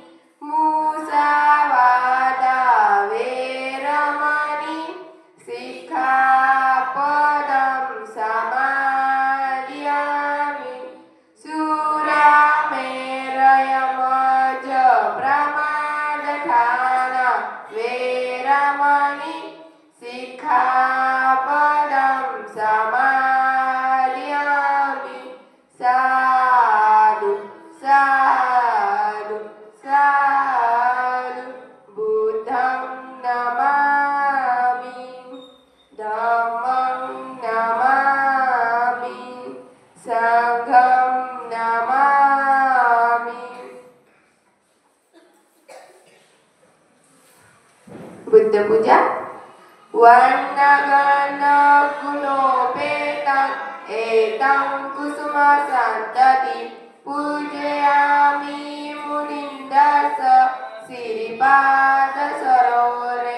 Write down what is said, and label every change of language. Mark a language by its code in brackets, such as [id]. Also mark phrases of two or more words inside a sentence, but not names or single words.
[pi] मुसावादा वेरमणि सिक्खापदं समादयामि। सुरामेरयमज प्रमादठाना वेरमणि सिक्खापदं समादयामि। साधु साधु साधु। बुद्धं नमामि, धम्मं नमामि, संघं नमामि। बुद्ध पूजा। वर्णगणगुणोपेतं एतं कुसुमसन्तति पूजयामि मुनिन्दस श्रीपादसरोवरे।